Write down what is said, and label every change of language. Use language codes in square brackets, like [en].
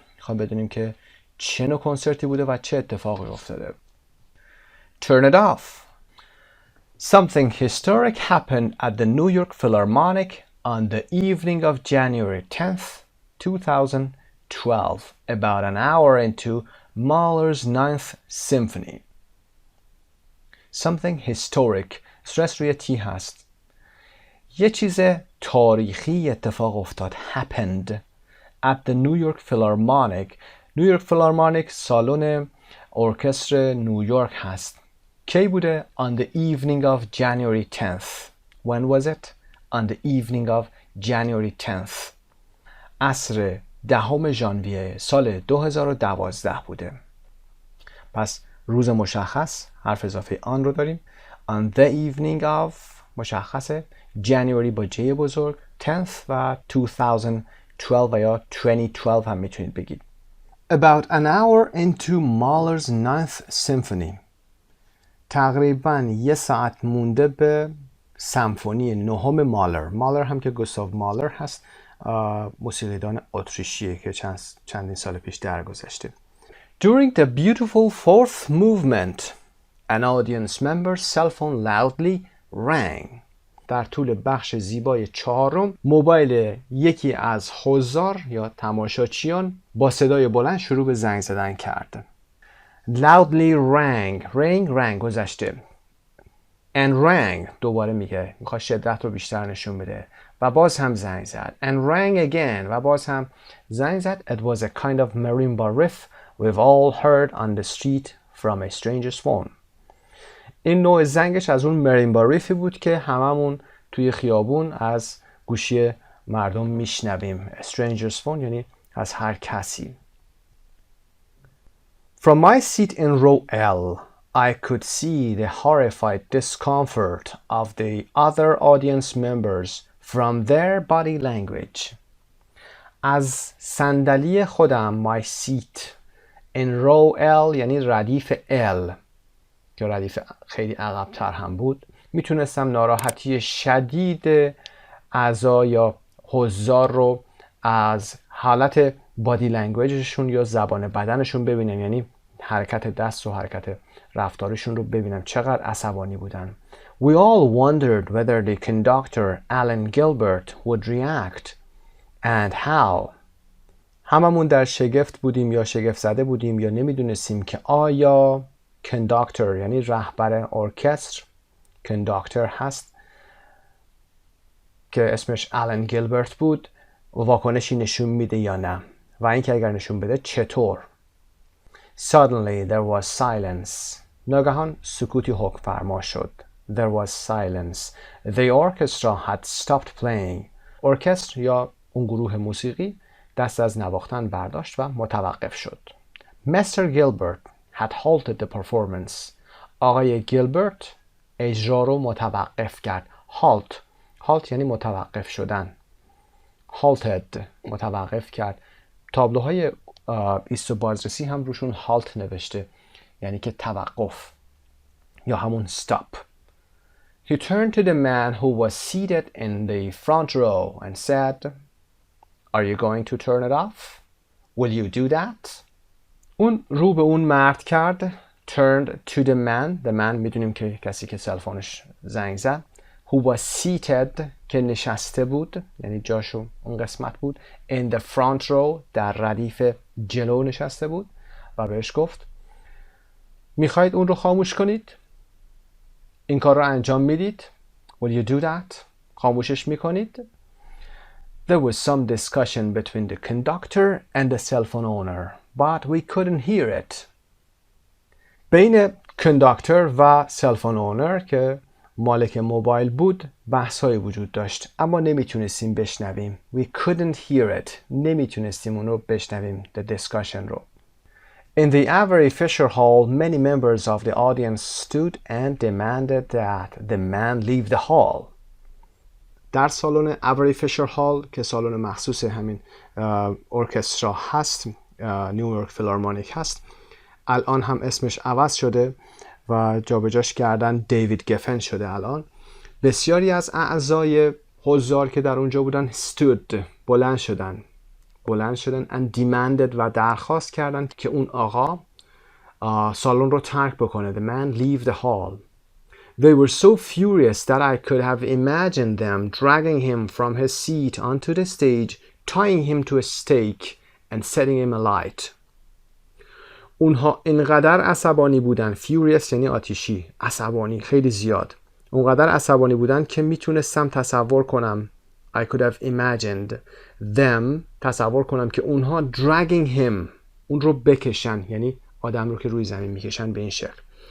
[fa] خواهیم بدونیم که چه نوع کنسرتی بوده و چه اتفاقی افتاده. [en] Turn it off. Something historic happened at the New York Philharmonic on the evening of January 10th, 2012, about an hour into Mahler's Ninth Symphony. Something historic. [fa] استرس روی تی هست. یه چیز تاریخی اتفاق افتاد. [en] Happened at the New York Philharmonic. [fa] New York Philharmonic سالن ارکستر نیویورک هست. کی بوده؟ [en] On the evening of January 10th. When was it? On the evening of January 10th. [fa] عصر 10 ژانویه سال 2012 بوده. پس روز مشخص حرف اضافه آن رو داریم. [en] On the evening of [fa] مشخصه. January با جی بزرگ. 10th و 2012 و یا 2012 هم میتونید بگید. [en] About an hour into Mahler's Ninth Symphony. [fa] تقریباً یه ساعت مونده به سمفونی نهم مالر. مالر هم که گوستاو مالر هست، موسیقیدان اتریشیه که چندین سال پیش درگذشته. [en] During the beautiful fourth movement, an audience member's cell phone loudly rang. [fa] در طول بخش زیبای چهارم موبایل یکی از حضار یا تماشاچیان با صدای بلند شروع به زنگ زدن کرد. [en] Loudly rang. rang [fa] گذشته. [en] And rang [fa] دوباره میخواد شدت رو بیشتر نشون بده و باز هم زنگ زد. [en] And rang again [fa] و باز هم زنگ زد. [en] It was a kind of marimba riff we've all heard on the street from a stranger's phone. [fa] این نوع زنگش از اون مریمبا ریفی بود که هممون توی خیابون از گوشی مردم میشنویم. [en] stranger's phone [fa] یعنی از هر کسی. [en] From my seat in row L, I could see the horrified discomfort of the other audience members from their body language. [fa] از صندلی خودم [en] my seat in row L [fa] یعنی ردیف L که ردیف خیلی عقب‌تر هم بود میتونستم ناراحتی شدید اعضا یا حضار رو از حالت بادی لنگویجشون یا زبان بدنشون ببینم، یعنی حرکت دست و حرکت رفتارشون رو ببینم چقدر عصبانی بودن. [en] We all wondered whether the conductor Alan Gilbert would react and how. [fa] هممون در شگفت بودیم یا شگفت زده بودیم یا نمیدونستیم که آیا کنداکتور یعنی رهبر ارکستر کنداکتور هست که اسمش آلن گیلبرت بود واکنشی نشون میده یا نه و اینکه اگر نشون بده چطور. [en] Suddenly there was silence. ناگهان سکوتی حکم فرما شد. There was silence. The orchestra had stopped playing. [fa] ارکستر یا اون گروه موسیقی دست از نواختن برداشت و متوقف شد. [en] Mr. Gilbert had halted the performance. [fa] آقای گیلبرت اجرا رو متوقف کرد. halt یعنی متوقف شدن. halted متوقف کرد. تابلوهای ایست و بازرسی هم روشون halt نوشته یعنی که توقف یا همون stop. [en] He turned to the man who was seated in the front row and said, Are you going to turn it off? Will you do that? [fa] اون رو به اون مرد کرد. [en] Turned to the man. The man [fa] میدونیم که کسی که سلفونش زنگ زد. [en] Who was seated [fa] که نشسته بود یعنی جاشو اون قسمت بود. [en] In the front row [fa] در ردیف جلو نشسته بود و بهش گفت میخواید اون رو خاموش کنید؟ این کار رو انجام میدید؟ [en] Will you do that? [fa] خاموشش میکنید؟ [en] There was some discussion between the conductor and the cell phone owner, but we couldn't hear it. [fa] بین کنداکتور و سل فون اونر که مالک موبایل بود بحث‌هایی وجود داشت اما نمیتونستیم بشنویم. [en] We couldn't hear it. [fa] نمیتونستیم اون رو بشنویم. [en] The discussion [fa] رو. [en] In the Avery Fisher Hall, many members of the audience stood and demanded that the man leave the hall. [fa] در سالن Avery Fisher Hall که سالن مخصوص همین ارکسترا هست، نیویورک فیلارمونیک هست، الان هم اسمش عوض شده و جابجاش کردن دیوید گفن شده. الان بسیاری از اعضای حضار که در اونجا بودن [en] stood [fa] بلند شدن [en] and demanded [fa] و درخواست کردن که اون آقا سالن رو ترک بکنه. [en] The man leave the hall. They were so furious that I could have imagined them dragging him from his seat onto the stage, tying him to a stake and setting him alight. [fa] اونها اینقدر عصبانی بودن، [en] furious [fa] یعنی آتشی، عصبانی، خیلی زیاد. اونقدر عصبانی بودن که میتونستم تصور کنم [en] I could have imagined them، [fa] تصور کنم که اونها [en] dragging him، [fa] اون رو بکشن، یعنی آدم رو که روی زمین میکشن به این شکل.